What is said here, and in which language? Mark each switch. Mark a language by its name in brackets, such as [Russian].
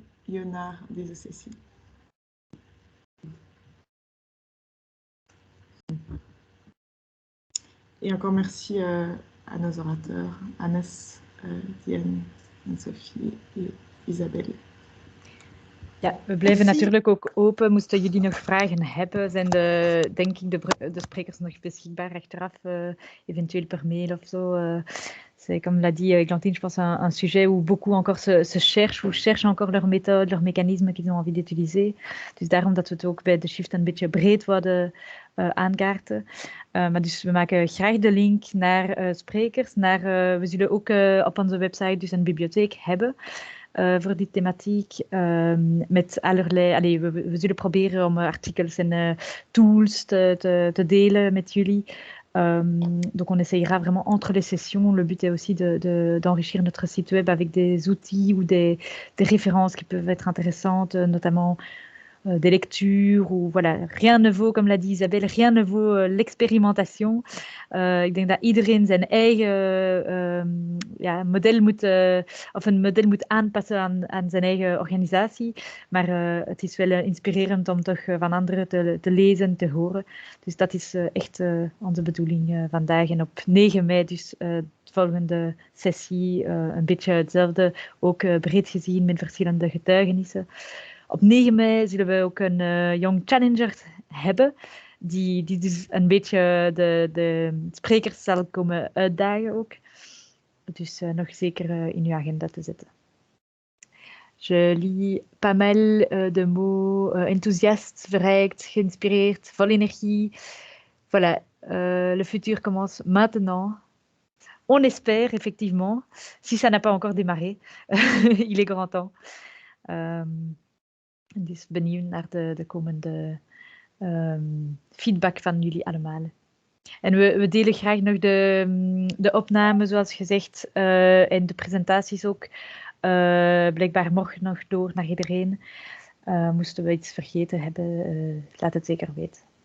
[French] Ionard des ECC. Et encore merci à nos orateurs, Hannes, Diane, Anne-Sophie et Isabelle. [Dutch] Ja, we blijven natuurlijk ook open. Moesten jullie nog vragen hebben, zijn denk ik de sprekers nog beschikbaar achteraf, eventueel per mail of zo. [French] C'est, comme l'a dit Glantine, je pense un sujet où beaucoup encore se cherchent, ou cherchent encore leur méthode, leurs mécanismes qu'ils ont envie d'utiliser. [Dutch] Dus daarom dat we het ook bij de Shift een beetje breed wilden aankaarten. Maar dus we maken graag de link naar sprekers. We zullen ook op onze website dus een bibliotheek hebben. Voor die thematiek, met allerlei... we zullen proberen om artikels en tools te delen met jullie. [French] Donc on essayera vraiment entre les sessions. Le but est aussi d'enrichir notre site web avec des outils ou des références qui peuvent être intéressantes, notamment des lectures ou voilà. Rien ne vaut, comme l'a dit Isabelle, rien ne vaut l'expérimentation. [Dutch] Ik denk dat iedereen zijn eigen model moet, of een model moet aanpassen aan zijn eigen organisatie. Maar het is wel inspirerend om toch van anderen te lezen en te horen. Dus dat is echt onze bedoeling vandaag. En op 9 mei dus de volgende sessie, een beetje hetzelfde, ook breed gezien met verschillende getuigenissen. Op 9 mei zullen we ook een Young Challenger hebben, die dus een beetje de sprekers zal komen uitdagen ook. Dus nog zeker in uw agenda te zetten. [French] Je lis pas mal de mots enthousiaste, [Dutch] verrijkt, geïnspireerd, vol [French] énergie. Voilà, le futur commence maintenant. On espère, effectivement, si ça n'a pas encore démarré. Il est grand temps. [Dutch] Dus benieuwd naar de komende feedback van jullie allemaal. En we delen graag nog de opname, zoals gezegd, en de presentaties ook. Blijkbaar morgen nog door naar iedereen. Moesten we iets vergeten hebben, laat het zeker weten.